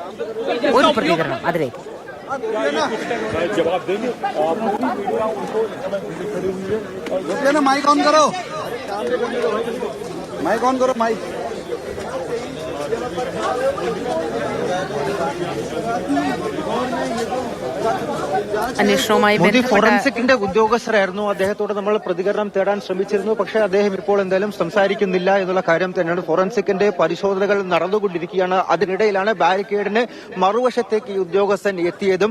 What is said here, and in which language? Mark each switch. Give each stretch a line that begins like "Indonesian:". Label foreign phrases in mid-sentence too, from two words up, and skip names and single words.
Malayalam: ഒരു പ്രതികരണം അതിലേക്ക്.
Hindi: जवाब देंगे। माइक ऑन करो, माइक ऑन करो, माइक।
Malayalam: അന്വേഷണവുമായി ഫോറൻസിക്കിന്റെ ഉദ്യോഗസ്ഥരായിരുന്നു. അദ്ദേഹത്തോട് നമ്മൾ പ്രതികരണം തേടാൻ ശ്രമിച്ചിരുന്നു. പക്ഷേ അദ്ദേഹം ഇപ്പോൾ എന്തായാലും സംസാരിക്കുന്നില്ല എന്നുള്ള കാര്യം തന്നെയാണ്. ഫോറൻസിക്കിന്റെ പരിശോധനകൾ നടന്നുകൊണ്ടിരിക്കുകയാണ്. അതിനിടയിലാണ് ബാരിക്കേഡിന് മറുവശത്തേക്ക് ഈ ഉദ്യോഗസ്ഥൻ എത്തിയതും.